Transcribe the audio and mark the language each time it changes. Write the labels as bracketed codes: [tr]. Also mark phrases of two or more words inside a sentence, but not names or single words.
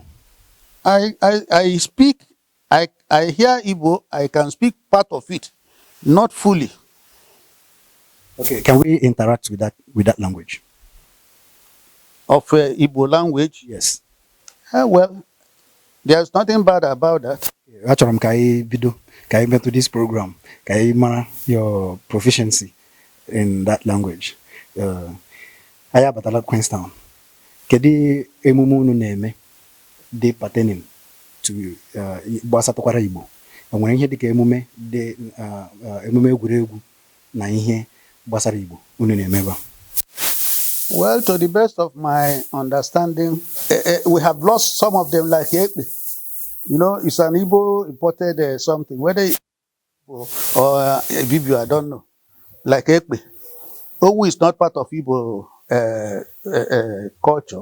[en] I speak, I hear Igbo, I can speak part of it, not fully. Okay, can we interact with that language? Of Igbo language? Yes. Well, there's nothing bad about that. [ig] Achọrọ m ka anyị bido ka anyị metụ [en] this program [ig] ka anyị mara [en] your proficiency in that language. [ig] Anyị abatala Queenstown. Kedu emume unu na-eme dị [en] pertaining to [ig] gbasatakwara Igbo? Enwere ihe dịka emume dị emume egwuregwu na ihe gbasara Igbo unu na-eme ebe? [en] Well, to the best of my understanding, we have lost some of them, like Ekpe. You know, it's an Igbo imported something, whether it's Igbo or Ibibio, I don't know. Like Ekpe. Owu is not part of Igbo culture.